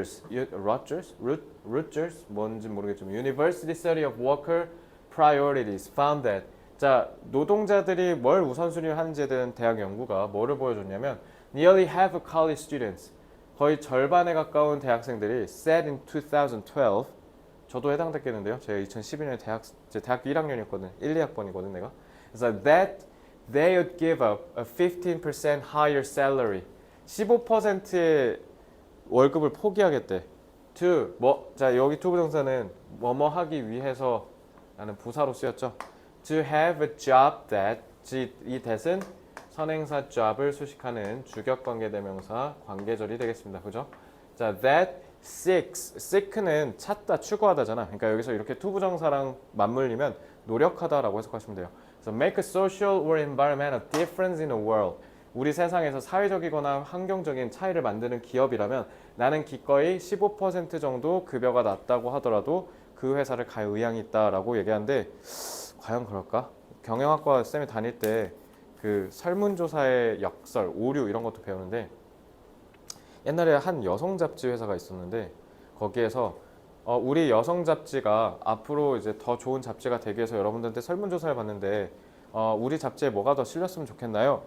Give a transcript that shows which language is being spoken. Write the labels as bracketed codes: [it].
[ko] Rutgers 뭔지 모르겠지만 [en] University Study of Worker Priorities found that [ko] 자 노동자들이 뭘 우선순위를 하는지에 대한 대학 연구가 뭐를 보여줬냐면 [en] nearly half of college students [ko] 거의 절반에 가까운 대학생들이 [en] said in 2012 [ko] 저도 해당됐겠는데요. 제가 2012년에 제 대학교 1학년이었거든. 1, 2학번이거든 내가. 그래서 [en] that they would give up a 15% higher salary. [ko] 15%의 월급을 포기하겠대. to 자 여기 to 부정사는 뭐뭐 하기 위해서 라는 부사로 쓰였죠. [en] to have a job that [ko] 이 that은 선행사 job을 수식하는 주격관계 대명사 관계절이 되겠습니다. 그죠? 자 [en] that seek [ko] 는 찾다, 추구하다잖아. 그러니까 여기서 이렇게 to 부정사랑 맞물리면 노력하다라고 해석하시면 돼요. 그래서 [en] make a social or environmental difference in the world. [ko] 우리 세상에서 사회적이거나 환경적인 차이를 만드는 기업이라면 나는 기꺼이 15% 정도 급여가 낮다고 하더라도 그 회사를 갈 의향이 있다라고 얘기하는데 과연 그럴까? 경영학과 쌤이 다닐 때 그 설문조사의 역설, 오류 이런 것도 배우는데 옛날에 한 여성 잡지 회사가 있었는데 거기에서 우리 여성 잡지가 앞으로 이제 더 좋은 잡지가 되기 위해서 여러분들한테 설문조사를 받는데 우리 잡지에 뭐가 더 실렸으면 좋겠나요?